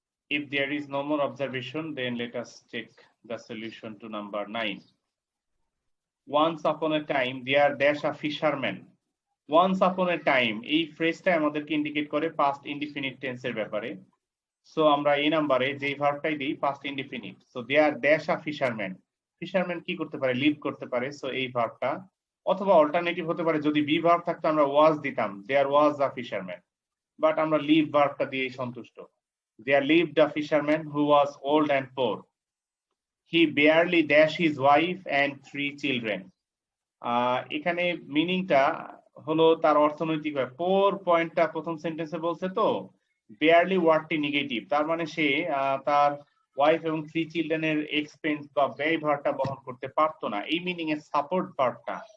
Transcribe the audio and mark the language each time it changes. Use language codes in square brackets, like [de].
[en] If there is no more observation, then let us check the solution to number 9. Once upon a time there dash a fisherman. [bn] Once upon a time এই ফ্রেজটা আমাদেরকে indicate করে past indefinite টেন্সের ব্যাপারে। So আমরা এই নাম্বারে যেই ভার্বটাই দিই past indefinite. So there dash a fisherman, fisherman কি করতে পারে? লিভ করতে পারে। সো এই ভার্বটা, অথবা অল্টারনেটিভ হতে পারে, যদি বি ভার্ব থাকতো আমরা ওয়াজ দিতাম, দেয়ার ওয়াজ আ ফিশারম্যান, বাট আমরা লিভ ভার্বটা দিয়ে সন্তুষ্ট। [en] There lived a fisherman who was old and poor. He barely dashed his wife and 3 children. [bn] এখানে মিনিংটা হলো তার অর্থনৈতিক, পোর পয়েন্টটা প্রথম সেন্টেন্সে বলছে, তো বেয়ারলি ওয়ার্ডটি নেগেটিভ, তার মানে সে তার ওয়াইফ এবং 3 চিলড্রেনের এক্সপেন্স বা ব্যয় ভারটা বহন করতে পারতো না, এই মিনিং এর সাপোর্ট ভার্বটা।